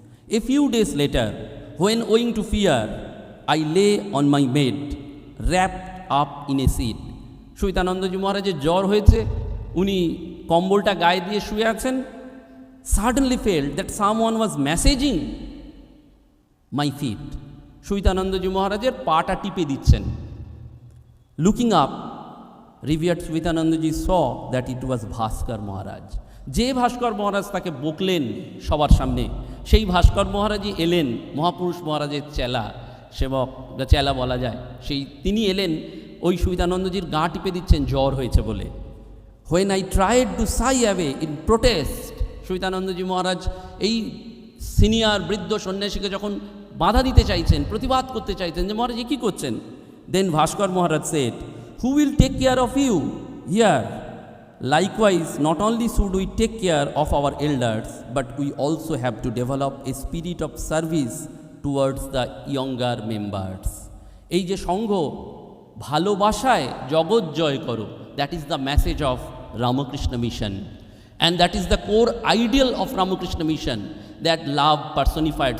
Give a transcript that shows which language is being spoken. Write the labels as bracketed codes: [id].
[en] A few days later, when owing to fear, I lay on my bed, wrapped up in a sheet. [bn] Shuhitanandaji Maharajের জ্বর হয়েছে, উনি কম্বলটা গায়ে দিয়ে শুয়ে আছেন, [en] suddenly felt that someone was massaging my feet. [bn] Shuhitanandaji Maharajের পাটা টিপে দিচ্ছেন. [en] Looking up, revered Shuhitanandaji saw that it was Bhaskar Maharaj. [bn] যে ভাস্কর মহারাজ তাকে বকলেন সবার সামনে, সেই ভাস্কর মহারাজই এলেন, মহাপুরুষ মহারাজের চেলা, সেবক বা চেলা বলা যায়, সেই তিনি এলেন ওই সহিতানন্দজির গা টিপে দিচ্ছেন জ্বর হয়েছে বলে। [en] When I tried to shy away in protest, [bn] সহিতানন্দজি মহারাজ এই সিনিয়র বৃদ্ধ সন্ন্যাসীকে যখন বাধা দিতে চাইছেন, প্রতিবাদ করতে চাইছেন যে মহারাজ কী করছেন, দেন ভাস্কর মহারাজ [en] said, "Who will take care of you here? Likewise, not only should we take care of our elders, but we also have to develop a spirit of service towards the younger members." [bn] এই যে সংঘ ভালোবাসায় জগৎ জয় করো, [en] that is the message of Ramakrishna Mission, and that is the core ideal of Ramakrishna Mission, that love personified.